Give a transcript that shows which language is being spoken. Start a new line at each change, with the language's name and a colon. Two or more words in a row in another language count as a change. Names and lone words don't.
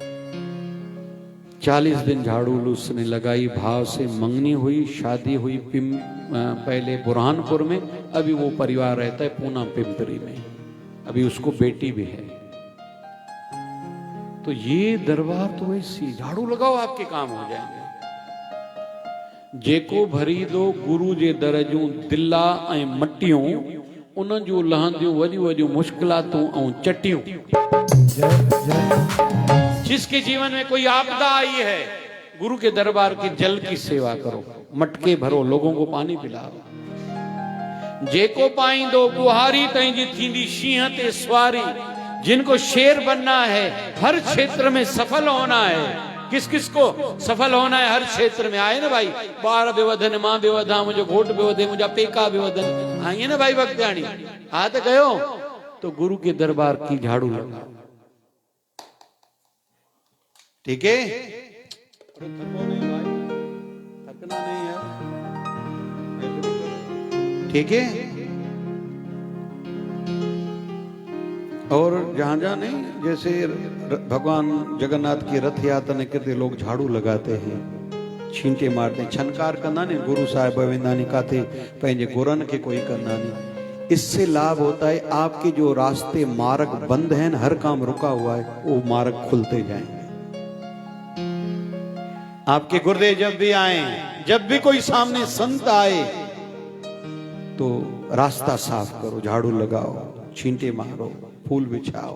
Hindi: 40 दिन झाड़ू उसने लगाई, भाव से मंगनी हुई, शादी हुई पहले बुरहानपुर में, अभी वो परिवार रहता है पूना पिंपरी में, अभी उसको बेटी भी है। तो ये दरबार तो वैसी, झाड़ू लगाओ आपके काम हो जाएंगे।
Sindhi: जेको भरी दो गुरु जे दर जूं दिला ऐं मटियूं, उन जूं लहंदियूं वॾियूं वॾियूं मुश्किलातूं ऐं चटियूं।
Hindi: जिसके जीवन में कोई आपदा आई है, गुरु के दरबार के जल की सेवा करो, मटके भरो, लोगों को पानी पिलाओ।
Sindhi: जेको पाईंदो बुहारी तंहिंजी थींदी शींहं ते सवारी।
Hindi: जिनको शेर बनना है, हर क्षेत्र में सफल होना है, किस किस को सफल होना है हर क्षेत्र में, आए ना भाई।
Sindhi: ॿार बि वधनि, मां बि वधां, मुंहिंजो घोट बि वधे, मुंहिंजा पेका बि वधनि,
Hindi: आइए ना भाई भक्ताणी।
Sindhi: हा त कयो,
Hindi: तो गुरु के दरबार की झाड़ू लगाओ, ठीक है। थको नहीं भाई, थकना नहीं है, ठीक है। और जहां जहां नहीं, जैसे भगवान जगन्नाथ की रथ यात्रा निकलते लोग झाड़ू लगाते हैं, छींटे मारते,
Sindhi: छनकार कंदा नहीं, गुरु साहिब वेंदा नहीं काथे, पंहिंजे गुरन के कोई कंदा नहीं।
Hindi: इससे लाभ होता है, आपके जो रास्ते मार्ग बंद हैं, हर काम रुका हुआ है, वो मार्ग खुलते जाएंगे। आपके गुर्दे जब भी आए, जब भी कोई सामने संत आए, तो रास्ता साफ करो, झाड़ू लगाओ, छींटे मारो, फूल बिछाओ।